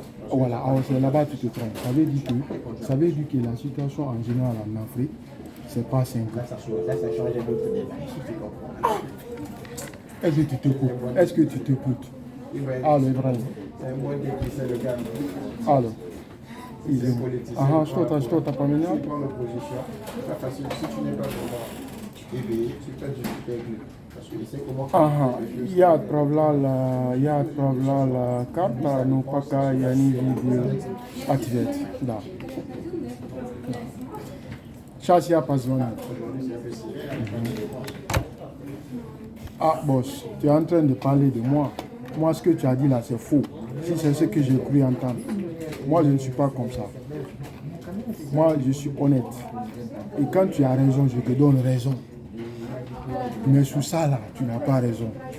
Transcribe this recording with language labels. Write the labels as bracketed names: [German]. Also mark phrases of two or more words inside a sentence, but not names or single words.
[French] Voilà, alors c'est là-bas que tu te trompes. Ça veut dire que la situation en général en Afrique, c'est pas simple. Là, ça change d'autres débat. Tu comprends? Est-ce que tu t'écoutes? Est-ce que tu t'écoutes? Alors, Ibrahim. C'est un mot qui c'est le gars. Alors. [Russian] Ah, что поменял? [French] Tu prends l'opposition, c'est pas facile. Si tu n'es pas vraiment éveillé, tu peux discuter avec lui. Parce qu'il sait comment faire. [Russian] Ага, я отправлял карта, но пока я не видел ответ. Да. Сейчас я позвоню. [French] Ah, boss, tu es en train de parler de moi. Moi, ce que tu as dit là, c'est faux. Si c'est ce que j'ai cru entendre. Moi, je ne suis pas comme ça. Moi, je suis honnête. Et quand tu as raison, je te donne raison. Mais sur ça, là, tu n'as pas raison.